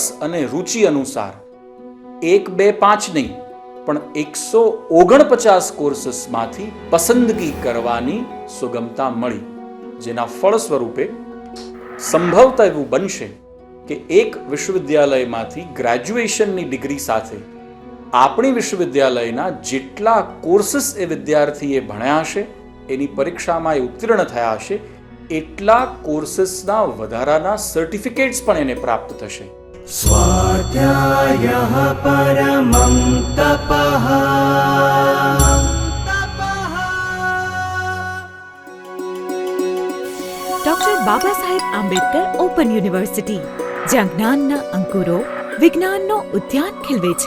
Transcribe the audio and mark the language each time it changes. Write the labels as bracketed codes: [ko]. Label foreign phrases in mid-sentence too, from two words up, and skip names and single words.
[gu] અને રુચિ અનુસાર 1, 2, 5 નહીં પણ 149 કોર્સીસમાંથી પસંદગી કરવાની સુગમતા મળી, જેના ફળ સ્વરૂપે સંભવતઃ એવું બનશે કે એક વિશ્વવિદ્યાલયમાંથી ગ્રેજ્યુએશનની ડિગ્રી સાથે આપણી વિશ્વવિદ્યાલયના જેટલા કોર્સીસ એ વિદ્યાર્થીએ ભણ્યા હશે, એની પરીક્ષામાં એ ઉત્તીર્ણ થયા હશે, એટલા કોર્સીસના વધારાના સર્ટિફિકેટ્સ પણ એને પ્રાપ્ત થશે. [sa] स्वाध्यायः परमं तपः. [gu] ડૉક્ટર બાબા સાહેબ આંબેડકર ઓપન યુનિવર્સિટી, જ્યાં જ્ઞાનના અંકુરો વિજ્ઞાનનો ઉદ્યાન ખીલવે છે.